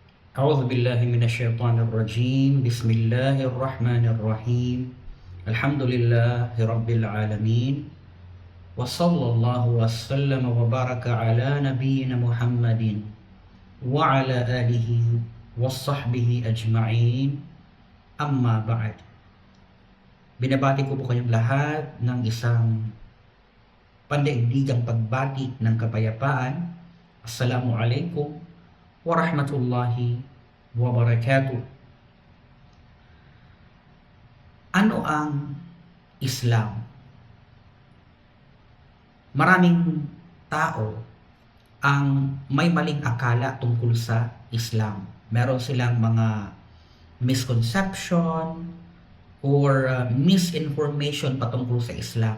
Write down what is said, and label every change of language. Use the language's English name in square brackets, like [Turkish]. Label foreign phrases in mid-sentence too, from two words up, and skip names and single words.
[Arabic] أعوذ بالله من الشيطان الرجيم بسم الله الرحمن الرحيم الحمد لله رب العالمين وصلى الله وسلم وبارك على نبينا محمد وعلى آله وصحبه أجمعين أما بعد. [Filipino] Binabati ko po kayong lahat ng isang pandaigdigang pagbati ng kapayapaan. [Arabic] السلام عليكم ورحمة الله وبركاته. [Filipino] Ano ang Islam? Maraming tao ang may maling akala tungkol sa Islam. Meron silang mga [English] misconception or misinformation [Filipino] patungkol sa Islam.